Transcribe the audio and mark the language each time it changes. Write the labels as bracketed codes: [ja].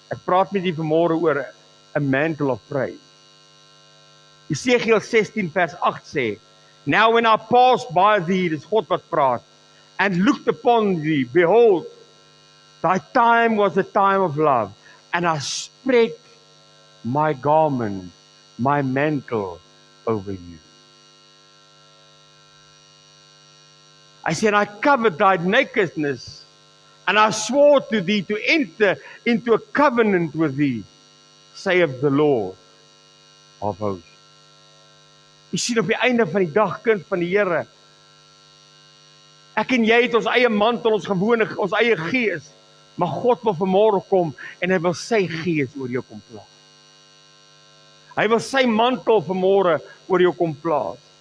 [af] Ek praat met u vanmôre oor [en] a mantle of praise. [af] Esegiel 16 vers 8 sê, [en] Now when I passed by thee, [af] dis God wat praat, [en] and looked upon thee, behold, thy time was a time of love, and I spread my garment, my mantle over you. I said, I covered thy nakedness, and I swore to thee to enter into a covenant with thee, saith the Lord of hosts. [af] Jy sien op die einde van die dag, kind van die Here, Ek en jy het ons eie mantel, ons gewone, ons eie gees. Maar God wil vanmôre kom en hy wil sy gees oor jou kom plaas. Hy wil sy mantel vanmôre oor jou kom plaas.